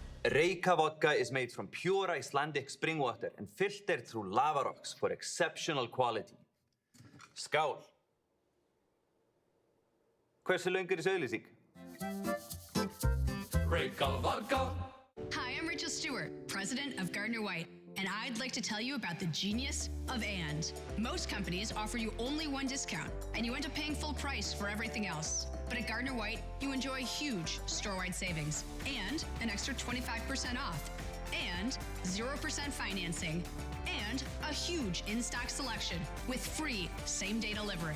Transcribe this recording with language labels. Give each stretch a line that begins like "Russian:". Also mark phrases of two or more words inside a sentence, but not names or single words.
English: Reyka vodka is made from pure Icelandic spring water and filtered through lava rocks for exceptional quality.
Icelandic: Skál. Hversu löng þessi auglýsing?
English: Reyka vodka. Hi, I'm Rachel Stewart, president of Gardner White, and I'd like to tell you about the genius of and. Most companies offer you only one discount, and you end up paying full price for everything else. But at Gardner White, you enjoy huge store-wide savings and an extra 25% off, and 0% financing, and a huge in-stock selection with free same-day delivery.